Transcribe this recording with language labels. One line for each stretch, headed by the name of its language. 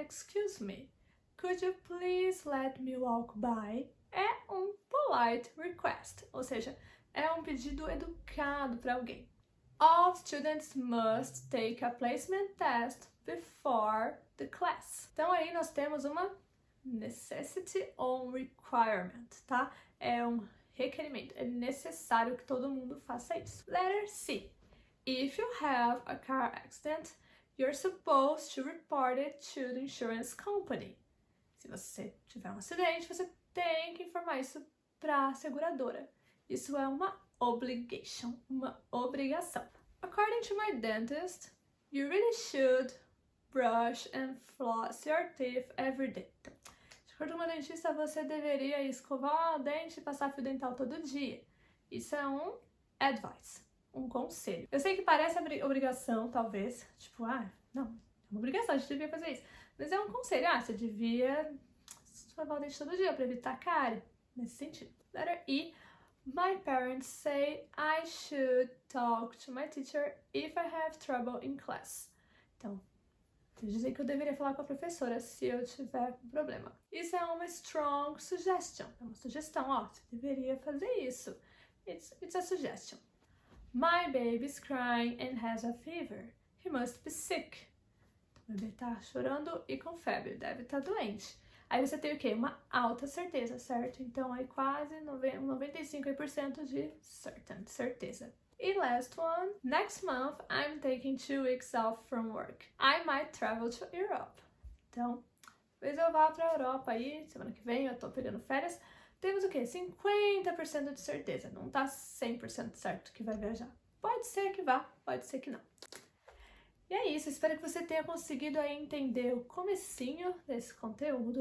English: Excuse me, could you please let me walk by?
Portuguese: É um
English: polite request,
Portuguese: ou seja, é um pedido educado para alguém.
English: All students must take a placement test before the class.
Portuguese: Então aí nós temos uma necessity ou um requirement, tá? É um requerimento, é necessário que todo mundo faça isso.
English: Letter C. If you have a car accident, you're supposed to report it to the insurance company.
Portuguese: Se você tiver um acidente, você tem que informar isso para a seguradora. Isso é uma obligation, uma obrigação.
English: According to my dentist, you really should brush and floss your teeth every day.
Portuguese: Então, de acordo com uma dentista, você deveria escovar o dente e passar fio dental todo dia. Isso é um advice, um conselho. Eu sei que parece obrigação, talvez, tipo, não, é uma obrigação, a gente devia fazer isso. Mas é um conselho, você devia escovar o dente todo dia para evitar cárie, nesse sentido.
English: Letter E. My parents say I should talk to my teacher if I have trouble in class.
Portuguese: Então, eles dizem que eu deveria falar com a professora se eu tiver um problema. Isso é uma
English: strong suggestion,
Portuguese: é uma sugestão, você deveria fazer isso.
English: It's a suggestion. My baby's crying and has a fever. He must be sick.
Portuguese: Então, o bebê tá chorando e com febre, deve estar doente. Aí você tem o quê? Uma alta certeza, certo? Então, aí quase 95% de certeza.
English: E last one. Next month, I'm taking 2 weeks off from work. I might travel to Europe.
Portuguese: Então, talvez eu vá pra Europa aí, semana que vem eu tô pegando férias. Temos o quê? 50% de certeza. Não tá 100% certo que vai viajar. Pode ser que vá, pode ser que não. E é isso, espero que você tenha conseguido aí entender o comecinho desse conteúdo.